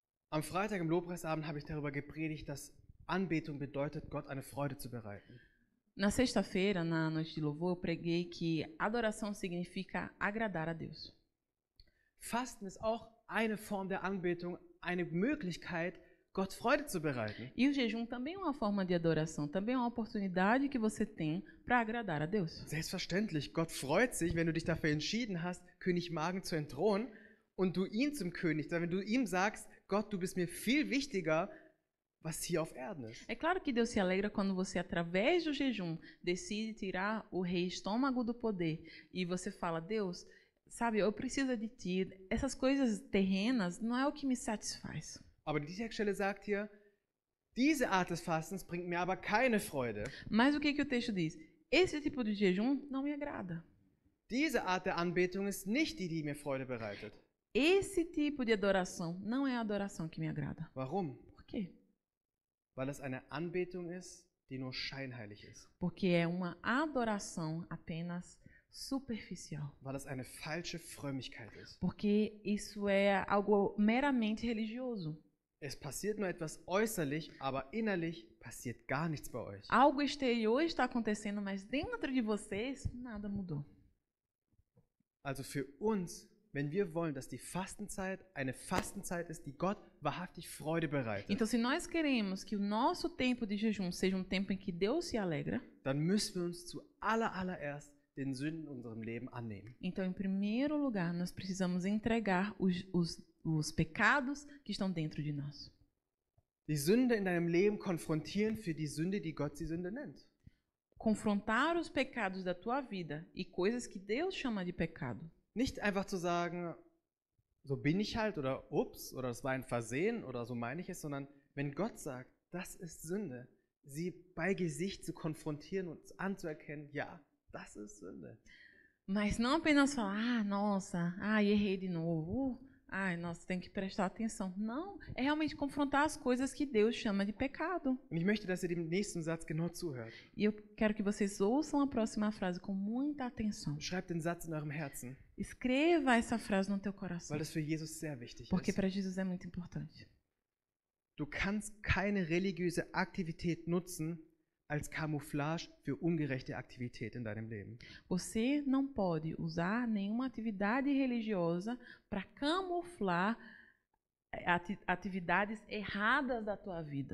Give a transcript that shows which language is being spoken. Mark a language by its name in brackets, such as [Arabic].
[German] Am Freitag im Lobpreisabend habe ich darüber gepredigt, dass Anbetung bedeutet, Gott eine Freude zu bereiten. [Portuguese] Na sexta-feira, na noite de louvor, eu preguei que adoração significa agradar a Deus. [German] Fasten ist auch eine Form der Anbetung, eine Möglichkeit, Gott Freude zu bereiten. [Portuguese] E o jejum também é uma forma de adoração, também é uma oportunidade que você tem para agradar a Deus. [German] Selbstverständlich, Gott freut sich, wenn du dich dafür entschieden hast, König Magen zu entthronen und du ihn zum König, wenn du ihm sagst, Gott, du bist mir viel wichtiger was hier auf Erden ist. [Portuguese] É claro que Deus se alegra quando você, através do jejum, decide tirar o rei estômago do poder e você fala, Deus, sabe, eu preciso de ti. Essas coisas terrenas não é o que me satisfaz. [German] Aber die Textstelle sagt hier, diese Art des Fastens bringt mir aber keine Freude. [Portuguese] Mas o que o texto diz? Esse tipo de jejum não me agrada. [German] Diese Art der Anbetung ist nicht die, die mir Freude bereitet. [Portuguese] Esse tipo de adoração não é a adoração que me agrada. [German] Warum? [Portuguese] Por quê? [German] Weil es eine Anbetung ist, die nur scheinheilig ist. [Portuguese] Porque é uma adoração apenas superficial. [German] Weil es eine falsche Frömmigkeit ist. [Portuguese] Porque isso é algo meramente religioso. [German] Es passiert nur etwas äußerlich, aber innerlich passiert gar nichts bei euch. [Portuguese] Algo exterior está acontecendo, mas dentro de vocês nada mudou. [German] Also für uns, wenn wir wollen, dass die Fastenzeit eine Fastenzeit ist, die Gott wahrhaftig Freude bereitet, [Portuguese] Então, se nós queremos que o nosso tempo de jejum seja um tempo em que Deus se alegra, [German] dann müssen wir uns zuallererst den Sünden in unserem Leben annehmen. [Portuguese] então, em primeiro lugar, nós precisamos entregar os pecados que estão dentro de nós. [German] Die Sünde in deinem Leben konfrontieren für die Sünde, die Gott sie Sünde nennt. [Portuguese] Confrontar os pecados da tua vida e coisas que Deus chama de pecado. [German] Nicht einfach zu sagen, so bin ich halt oder ups oder das war ein Versehen oder so meine ich es, sondern wenn Gott sagt, das ist Sünde, sie bei Gesicht zu konfrontieren und anzuerkennen, ja, das ist Sünde. [Portuguese] Mas não apenas falar, nossa, errei de novo. Nossa, tem que prestar atenção. Não, é realmente confrontar as coisas que Deus chama de pecado. [German] Und ich möchte, dass ihr dem nächsten Satz genau zuhört. [Portuguese] E eu quero que vocês ouçam a próxima frase com muita atenção. [German] Schreibt den Satz in eurem Herzen, [Portuguese] Escreva essa frase no teu coração, [German] weil das für Jesus sehr wichtig [Portuguese] porque [German] ist. [Portuguese] para Jesus é muito importante. [German] Du kannst keine religiöse Aktivität nutzen als Camouflage für ungerechte Aktivität in deinem Leben. [Portuguese] Você não pode usar nenhuma atividade religiosa para camuflar atividades erradas da tua vida.